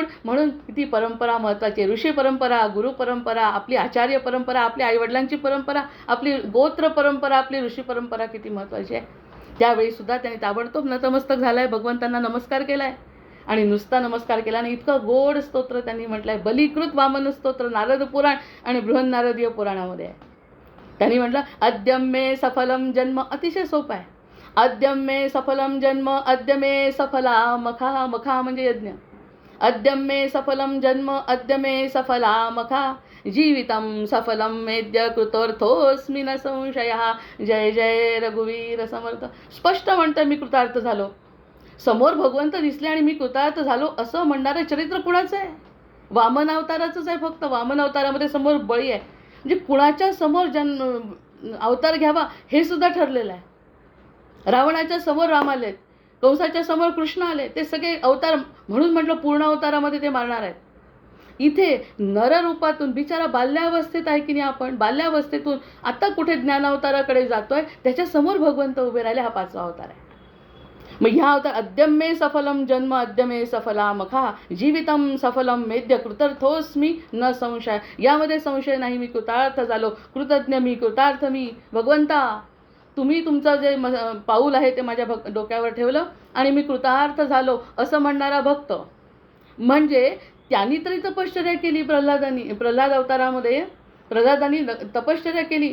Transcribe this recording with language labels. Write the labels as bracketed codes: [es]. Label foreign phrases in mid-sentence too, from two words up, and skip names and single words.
[mr] म्हणून किती परंपरा महत्त्वाची आहे. ऋषी परंपरा, गुरु परंपरा, आपली आचार्य परंपरा, आपल्या आईवडिलांची परंपरा, आपली गोत्र परंपरा, आपली ऋषी परंपरा किती महत्त्वाची आहे. त्यावेळी सुद्धा त्याने ताबडतोब नतमस्तक झालाय, भगवंतांना नमस्कार केलाय. आणि नुसता नमस्कार केला आणि इतकं गोड स्तोत्र त्यांनी म्हटलंय. बलीकृत वामन स्तोत्र नारद पुराण आणि बृहन्नारदीय पुराणामध्ये आहे. त्यांनी म्हटलं [sa] अद्यम मे सफलम जन्म, [mr] अतिशय सोपं आहे. [sa] अद्यम मे सफलम जन्म अद्य मे सफला मखा, [mr] मखा म्हणजे यज्ञ. [sa] अद्यम मे सफलम जन्म अद्य मे सफला मखा, जीवितम सफलम मेद्य कृतोर्थोस्मि न संशय. [mr] जय जय रघुवीर समर्थ. स्पष्ट म्हणतं मी कृतार्थ झालो. समोर भगवंत दिसले आणि मी कृतार्थ झालो असं म्हणणारं चरित्र कुणाचं आहे? वामन अवताराचंच आहे. फक्त वामन अवतारामध्ये समोर बळी आहे. म्हणजे कुणाच्या समोर अवतार घ्यावा हे सुद्धा ठरलेलं आहे. रावणाच्या समोर राम आलेत, कंसाच्या समोर कृष्ण आले, ते सगळे अवतार. म्हणून म्हटलं पूर्ण अवतारामध्ये ते मारणार आहेत. इथे नररूपातून बिचारा बाल्यावस्थेत आहे की नाही, आपण बाल्यावस्थेतून आता कुठे ज्ञानावताराकडे जातोय, त्याच्यासमोर भगवंत उभे राहिले. हा 5वा अवतार आहे. मग ह्या अवतार [sa] अद्यम मे सफलम जन्म अद्य मे सफला मखा, जीवितम सफलम मेद्य कृतार्थोस्मि न संशय. [mr] यामध्ये संशय नाही, मी कृतार्थ झालो. कृतज्ञ मी, कृतार्थ मी. भगवंता तुम्ही तुमचं जे पाऊल आहे ते माझ्या डोक्यावर ठेवलं आणि मी कृतार्थ झालो असं म्हणणारा भक्त. म्हणजे त्यांनी तरी तपश्चर्या केली. प्रल्हाद अवतारामध्ये प्रल्हादांनी तपश्चर्या केली.